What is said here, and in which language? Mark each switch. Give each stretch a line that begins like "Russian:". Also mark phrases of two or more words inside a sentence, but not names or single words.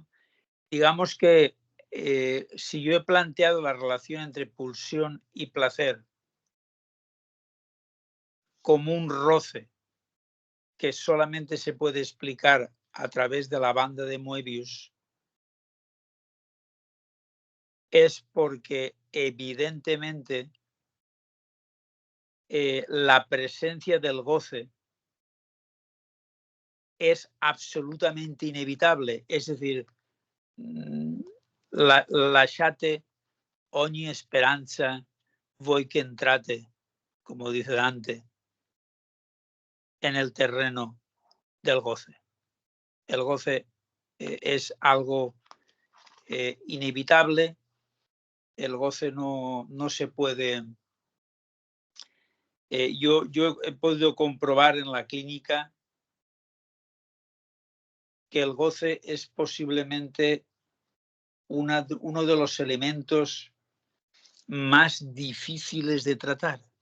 Spanish: Digamos que si yo he planteado la relación entre pulsión y placer como un roce que solamente se puede explicar a través de la banda de Moebius, es porque evidentemente la presencia del goce es absolutamente inevitable. Es decir,
Italian: lasciate ogni speranza voi che entrate,
Spanish: como dice Dante, en el terreno del goce. El goce es algo inevitable. El goce no se puede. Yo he podido comprobar en la clínica que el goce es posiblemente uno de los elementos más difíciles de tratar.